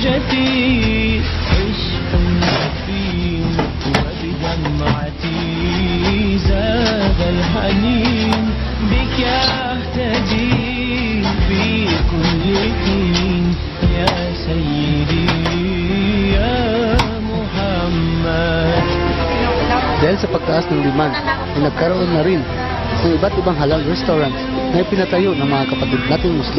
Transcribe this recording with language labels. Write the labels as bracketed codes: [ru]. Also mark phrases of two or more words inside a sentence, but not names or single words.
[ar] عشق يكفي وبدمعتي زاد الحنين بك أهتدي في كل حين يا سيدي يا محمد. [tl] Dahil sa pagtaas ng demand, ay nagkaroon na rin ng iba't ibang [en] halal restaurants [tl] na ipinatayo ng mga kapatid nating Muslim.